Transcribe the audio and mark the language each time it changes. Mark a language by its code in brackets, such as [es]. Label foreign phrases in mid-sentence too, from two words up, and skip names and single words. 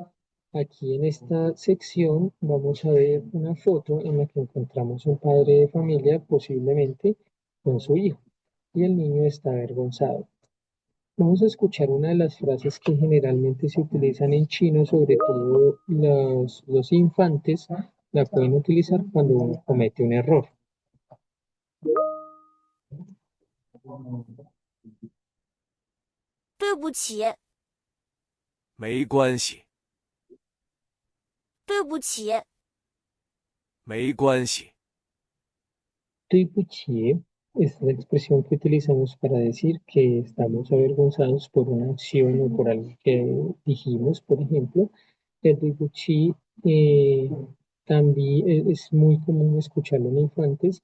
[es] Aquí en esta sección vamos a ver una foto en la que encontramos un padre de familia, posiblemente con su hijo, y el niño está avergonzado. Vamos a escuchar una de las frases que generalmente se utilizan en chino, sobre todo los infantes, la pueden utilizar cuando uno comete un error. [zh] 对不起，没关系，对不起，没关系， [es] Tuipuchie es la expresión que utilizamos para decir que estamos avergonzados por una acción o por algo que dijimos, por ejemplo. El tuipuchi también es muy común escucharlo en infantes.